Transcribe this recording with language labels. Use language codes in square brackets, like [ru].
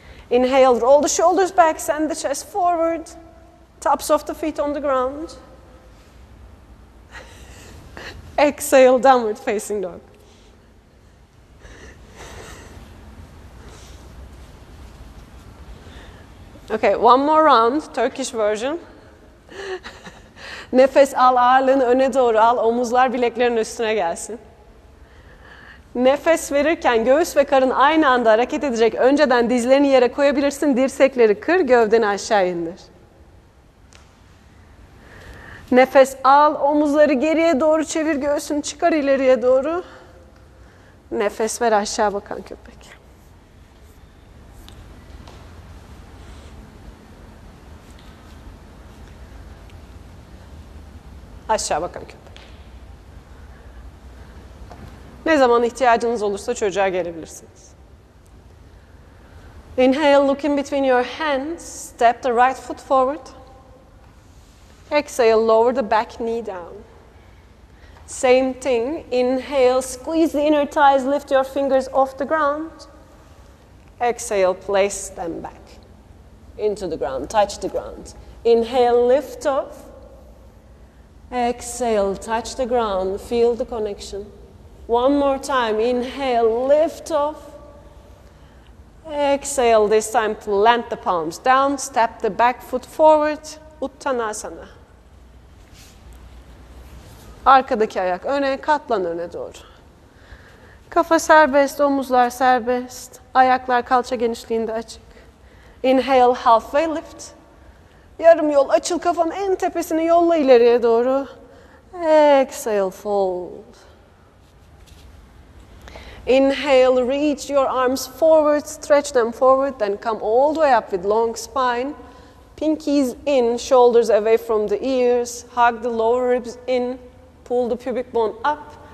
[en] Inhale, roll the shoulders back, send the chest forward. Tops of the feet on the ground. Exhale, downward facing dog. Okay, one more round, Turkish version. [tr] Nefes al, ağırlığını öne doğru al, omuzlar bileklerin üstüne gelsin. Nefes verirken göğüs ve karın aynı anda hareket edecek. Önceden dizlerini yere koyabilirsin, dirsekleri kır, gövdeni aşağı indir. Nefes al, omuzları geriye doğru çevir, göğsünü çıkar ileriye doğru. Nefes ver, aşağı bakan köpek. Aşağı bakan köpek. Ne zaman ihtiyacınız olursa çocuğa gelebilirsiniz. [en] Inhale, look in between your hands. Step the right foot forward. Exhale, lower the back knee down. Same thing. Inhale, squeeze the inner thighs, lift your fingers off the ground. Exhale, place them back into the ground, touch the ground. Inhale, lift off. Exhale, touch the ground, feel the connection. One more time. Inhale, lift off. Exhale, this time plant the palms down, step the back foot forward. Uttanasana. [tr] Arkadaki ayak öne, katlan öne doğru. Kafa serbest, omuzlar serbest. Ayaklar kalça genişliğinde açık. [en] Inhale, halfway lift. [tr] Yarım yol açıl, kafanın en tepesini yolla ileriye doğru. [en] Exhale, fold. Inhale, reach your arms forward, stretch them forward, then come all the way up with long spine. Pinkies in, shoulders away from the ears. Hug the lower ribs in, pull the pubic bone up.